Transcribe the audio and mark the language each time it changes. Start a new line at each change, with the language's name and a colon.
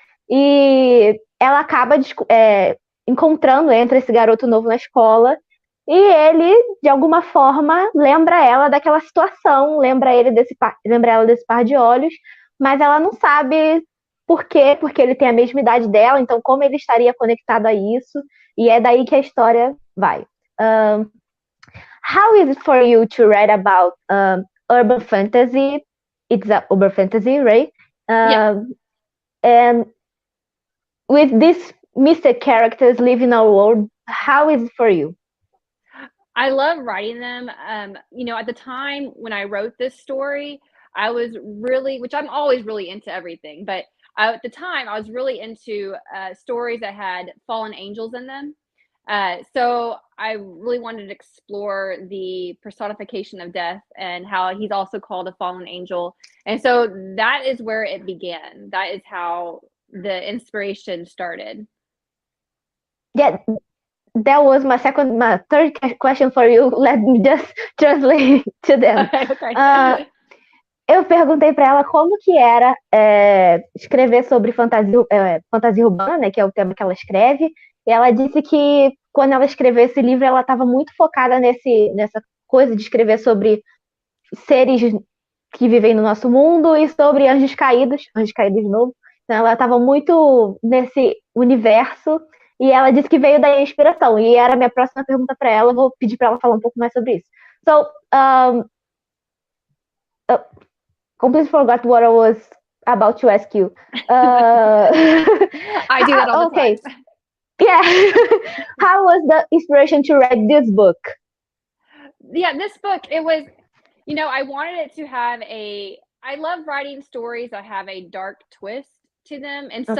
Portuguese: E ela acaba encontrando, entra esse garoto novo na escola, e ele, de alguma forma, lembra ela daquela situação, lembra ela desse par de olhos, mas ela não sabe por quê, porque ele tem a mesma idade dela, então como ele estaria conectado a isso, e é daí que a história vai.
English: How is it for you to write about urban fantasy? It's a urban fantasy, right? Yeah. And with these mystic characters living in our world, how is it for you? I love writing them. At the time when I wrote this story, I was really, which I'm always really into everything, but at the time I was really into stories that had fallen angels in them. So I really wanted to explore the personification of death and how he's also called a fallen angel. And so that is where it began. That is how the inspiration started. Yeah, that was my third question for you. Let me just translate to them. Okay.
Portuguese: Eu perguntei para ela como que era escrever sobre fantasia urbana, né, que é o tema que ela escreve. E ela disse que quando ela escreveu esse livro, ela estava muito focada nessa coisa de escrever sobre seres que vivem no nosso mundo e sobre anjos caídos de novo. Então ela estava muito nesse universo e ela disse que veio daí a inspiração. E era a minha próxima pergunta para ela, vou pedir para ela falar um pouco mais sobre isso. So,
English: completely forgot what I was about to ask you. I do that all the okay. time. Yeah. How was the inspiration to write this book? Yeah, this book, it was, I wanted it to have I love writing stories that have a dark twist to them in some